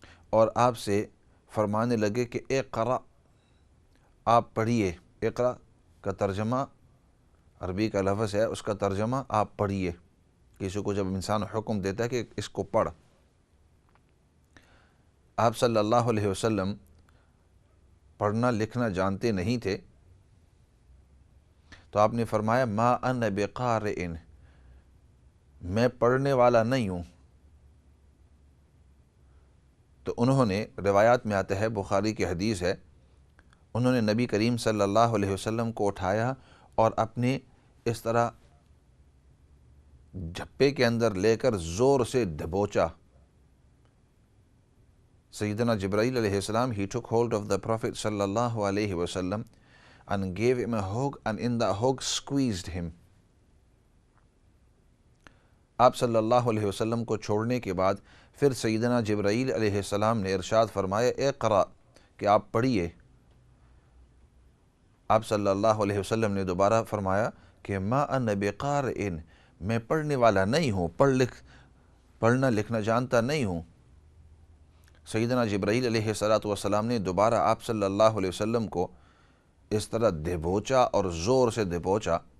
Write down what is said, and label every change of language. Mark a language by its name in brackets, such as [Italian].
[Urdu] اور آپ سے فرمانے لگے کہ اقرأ، آپ پڑھیے۔ اقرأ کا ترجمہ عربی کا لفظ ہے، اس کا ترجمہ آپ پڑھیے۔ کسی کو جب انسان حکم دیتا ہے کہ اس کو پڑھ، آپ صلی اللہ علیہ وسلم پڑھنا لکھنا جانتے نہیں تھے، تو آپ نے فرمایا [Arabic] ما انا بقارئ، [Urdu] میں پڑھنے والا نہیں ہوں۔ تو انہوں نے، روایات میں آتا ہے، بخاری کی حدیث ہے، انہوں نے نبی کریم صلی اللہ علیہ وسلم کو اٹھایا اور اپنے اس طرح جھپے کے اندر لے کر زور سے دبوچا۔ [English] سیدنا جبرائیل علیہ السلام he took hold of the Prophet sallallahu alayhi wasallam and gave him a hug, and in the hug squeezed him. [Urdu] آپ صلی اللہ علیہ وسلم کو چھوڑنے کے بعد پھر سیدنا جبرائیل علیہ السلام نے ارشاد فرمایا اقرأ، کہ آپ پڑھیے۔ آپ صلی اللہ علیہ وسلم نے دوبارہ فرمایا کہ [Arabic] ما انا بقارئ، [Urdu] میں پڑھنے والا نہیں ہوں، پڑھنا لکھنا جانتا نہیں ہوں۔ سیدنا جبرائیل علیہ السلام نے دوبارہ آپ صلی اللہ علیہ وسلم کو اس طرح دبوچا اور زور سے دبوچا،